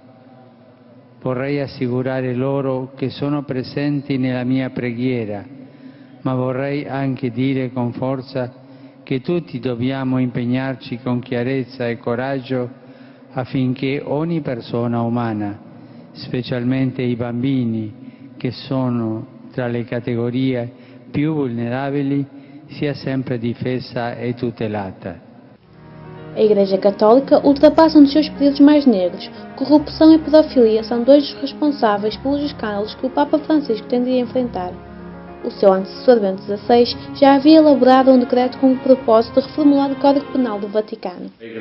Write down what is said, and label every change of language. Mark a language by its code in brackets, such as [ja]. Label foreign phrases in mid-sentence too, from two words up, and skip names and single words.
[it] Vorrei assicurare loro che sono presenti nella mia preghiera, ma vorrei anche dire con forza che tutti dobbiamo impegnarci con chiarezza e coraggio affinché ogni persona umana, specialmente i bambini, che sono tra le categorie più vulnerabili, sia sempre difesa e tutelata. [pt] A Igreja Católica ultrapassa um dos seus períodos mais negros. Corrupção e pedofilia são 2 dos responsáveis pelos escândalos que o Papa Francisco tem de enfrentar. O seu antecessor Bento XVI já havia elaborado um decreto com o propósito de reformular o Código Penal do Vaticano.